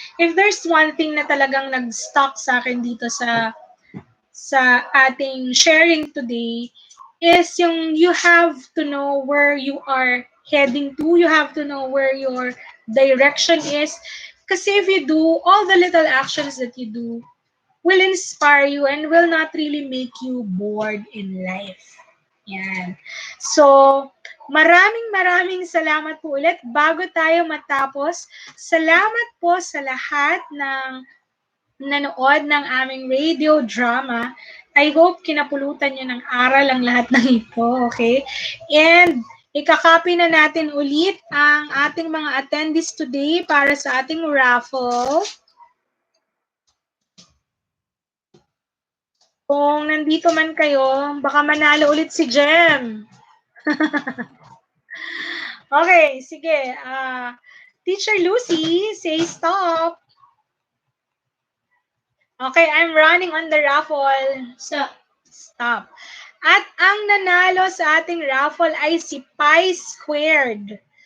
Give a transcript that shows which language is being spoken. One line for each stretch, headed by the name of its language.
English: If there's one thing
Filipino: na talagang nag-stuck sa akin dito sa ating
English: sharing today, is yung you have to know where you are heading to. You have to know where your direction is. Kasi if you do, all the little actions that you do will inspire you and will not really make you bored in life.
Filipino: Yan. So, maraming salamat po ulit. Bago tayo matapos, salamat po sa lahat ng nanood ng aming radio drama. I hope kinapulutan nyo ng aral ang lahat ng ito, okay? And ikakopy na natin ulit ang ating mga attendees today para sa ating raffle. Kung nandito man kayo, baka manalo ulit si Jem.
English: Okay, sige. Teacher Lucy, say stop. Okay, I'm running on the raffle. So, stop.
Filipino: At ang nanalo sa ating raffle ay si Pi Squared.